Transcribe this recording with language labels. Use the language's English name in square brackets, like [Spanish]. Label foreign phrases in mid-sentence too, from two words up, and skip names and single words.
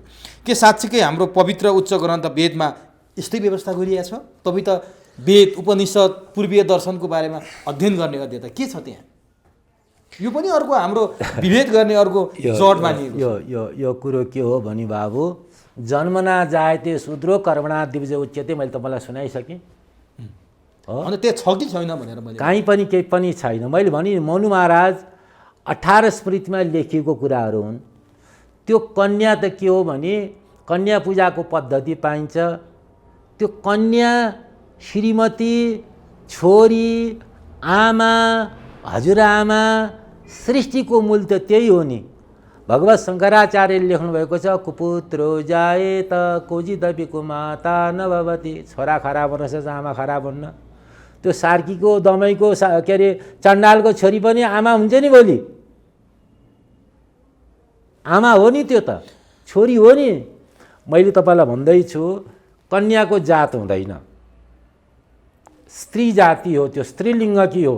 [Nepali] के साँच्चीकै हाम्रो पवित्र उच्च ग्रन्थ वेदमा यस्तै व्यवस्था गरिएको छ? तपाईँ त वेद, उपनिषद, पूर्वीय दर्शनको बारेमा अध्ययन गर्ने अध्येता, के छ त्यहाँ? यो पनि अर्को हाम्रो विभेद गर्ने अर्को जड मानिएको छ। यो कुरो के हो भनी बाबु, [Sanskrit] जन्मना जायते शूद्रो कर्मणा दिव्य उच्यते, [Nepali] मैले तपाईँलाई सुनाइसकेँ हो। अनि त्यो छ कि छैन भनेर मैले काहीँ पनि केही पनि छैन। मैले भने मनु महाराज 18 स्मृतिमा लेखिएको कुराहरू हुन्। त्यो कन्या त के हो भने कन्या पूजाको पद्धति पाइन्छ। त्यो कन्या, श्रीमती, छोरी, आमा, हजुरआमा, सृष्टिको मूल त त्यही हो नि। भगवत शङ्कराचार्यले लेख्नुभएको छ, [Sanskrit] कुपुत्रो जायेत कोजिदपिको माता नभवती। [Nepali] छोरा खराब हुनसक्छ, आमा खराब हुन्न। त्यो सार्कीको, दमाईको, के अरे चण्डालको छोरी पनि आमा हुन्छ नि भोलि। आमा हो नि, त्यो त छोरी हो नि। मैले तपाईँलाई भन्दैछु, कन्याको जात हुँदैन, स्त्री जाति हो, त्यो स्त्रीलिङ्ग कि हो।